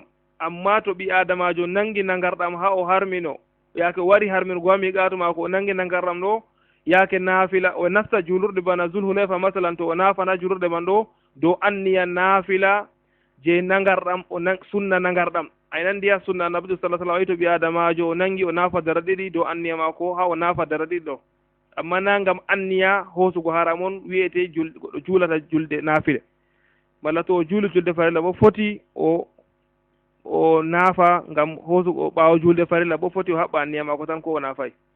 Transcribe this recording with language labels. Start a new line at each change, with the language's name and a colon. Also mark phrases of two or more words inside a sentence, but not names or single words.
Fula: amma to ɓi adamajo nangi nagarɗam ha o harmino, yaake wari harminugo ha miqatu maako o nangi nagarɗam ɗo yaake naafila o nasta julurde bana zulhulefa masalan, to o naafana julurde man ɗo dow anniya naafila je nagarɗam o sunna nagarɗam. ay nandi ha sunna annabi
Arabic: sallallahu alaihi wasallam
Fula: to ɓi adamajo o nangi o naafa dara ɗiɗi dow anniya maako ha o naafa dara ɗiɗi ɗo, amma na ngam anniya hoosugo haram on wiyete goɗɗo juulata julde naafile. malla to o juuli julde farilla bo foti o naafa ngam hoosugo ɓaawo julde farilla bo foti o haɓɓa anniya maako tan ko o naafay.